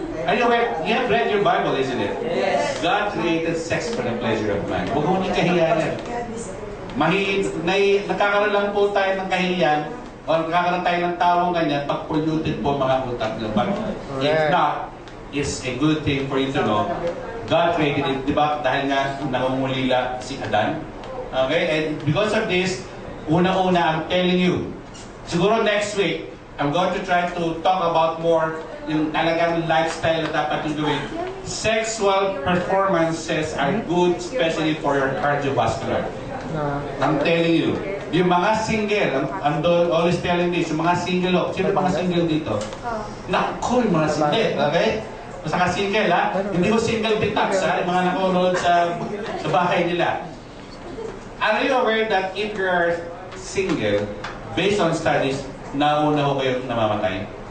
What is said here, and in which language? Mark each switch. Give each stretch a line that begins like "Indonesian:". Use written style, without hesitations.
English: You have read your Bible, isn't it? Yes. God created sex for the pleasure of man.
Filipino: Huwag mo niyong kahiyanan. Nakakaroon lang po tayo ng kahiyan o nagkakaroon tayo ng tawang ganyan pag polluted po mga utak nyo.
English: But if not, it's a good thing for you to know. God created it,
Filipino: di ba? Dahil nga nangungulila si Adan. Okay?
English: And because of this, una-una, I'm telling you,
Filipino: siguro
English: next week, I'm going to try to talk about more
Filipino: yung talagang lifestyle na dapat yung gawin.
English: Sexual performances are good, especially for your cardiovascular. I'm telling you.
Filipino: Yung mga single,
English: I'm always telling this,
Filipino: yung mga single, sino mga single dito? Naku, yung mga single, okay? Basta ka single, ha? Hindi ko single detox, ha? Yung mga nakunood sa bahay nila.
English: Are you aware that if you're single, based on studies,
Filipino: nauna ho kayo namamatay?